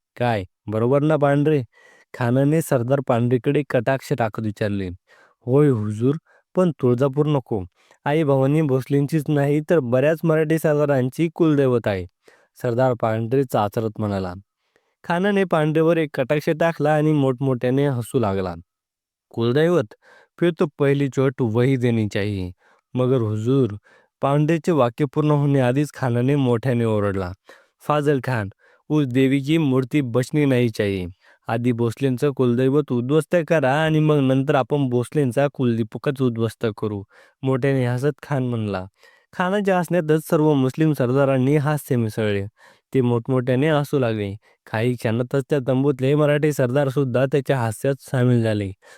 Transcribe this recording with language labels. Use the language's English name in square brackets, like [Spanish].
[Marathi] काय बरोबर ना पांढरे? खानाने सरदार पांढरेकडे कटाक्ष टाकत विचारले. होय हुजूर, पण तुळजापूर नको. आई भवानी भोसलेंचीच नाही तर बऱ्याच मराठी सरदारांची कुलदैवत आहे. सरदार पांढरे चाचरत म्हणाला. खानाने पांढरेवर एक कटाक्ष टाकला आणि मोठमोठ्याने हसू लागला. कुलदैवत? [Hindi] फिर तो पहली चोट वही देनी चाहिए. मगर हुजूर. [Marathi] पांडेचे वाक्य पूर्ण होण्याआधीच खानाने मोठ्याने ओरडला. [Hindi] फाजल खान, उस देवी की मूर्ती बचनी नाही चाहिए. [Marathi] आधी भोसलेंचं कुलदैवत उद्ध्वस्त करा आणि मग नंतर आपण भोसलेंचा कुलदीपकच उद्ध्वस्त करू. मोठ्याने हसत खान म्हणला. खानाच्या हसण्यातच सर्व मुस्लिम सरदारांनी हास्य मिसळले. ते मोठमोठ्याने हसू लागले. काही क्षणातच त्या तंबूतले मराठी सरदार सुद्धा त्याच्या हास्यात सामील झाले.